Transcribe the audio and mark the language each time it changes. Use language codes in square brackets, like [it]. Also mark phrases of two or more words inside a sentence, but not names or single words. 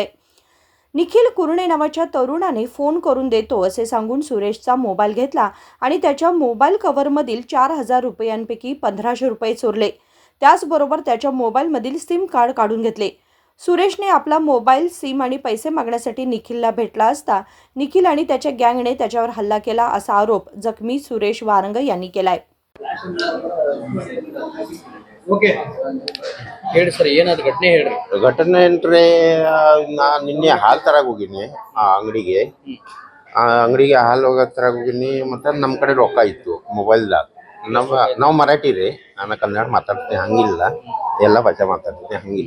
[mr] निखिल कुरणे नावाच्या तरुणाने फोन करून देतो असे सांगून सुरेशचा मोबाईल घेतला आणि त्याच्या मोबाईल कव्हरमधील 4,000 रुपयांपैकी 1,500 रुपये चोरले। त्याचबरोबर त्याच्या मोबाईलमधील सिम कार्ड काढून घेतले। सुरेशने आपला मोबाईल, सिम आणि पैसे मागण्यासाठी निखिलला भेटला असता निखिल आणि त्याच्या गँगने त्याच्यावर हल्ला केला असा आरोप जखमी सुरेश वारंग यांनी केलाय। [kn] ಓಕೆ ಹೇಳಿ ಸರ್, ಏನಾದ ಘಟನೆ ಹೇಳ್ರಿ। ಘಟನೆ ಅಂದ್ರೆ ನಾನು ನಿನ್ನೆ ಹಾಲು ತರಕ್ಕೆ ಹೋಗಿನಿ ಆ ಅಂಗಡಿಗೆ ಹಾಲು ತರಕ್ಕೆ ಹೋಗಿನಿ। ಮತ್ತೆ ನಮ್ಮ ಕಡೆ ರೊಕ್ಕ ಇತ್ತು ಮೊಬೈಲ್ದಾಗ। ನಾವು ಮರಾಠಿ ರೀ, ನಾನು ಕನ್ನಡ ಮಾತಾಡ್ತೀನಿ, ಹಂಗಿಲ್ಲ ಎಲ್ಲ ಭಾಷೆ ಮಾತಾಡ್ತೀನಿ, ಹಂಗಿಲ್ಲ।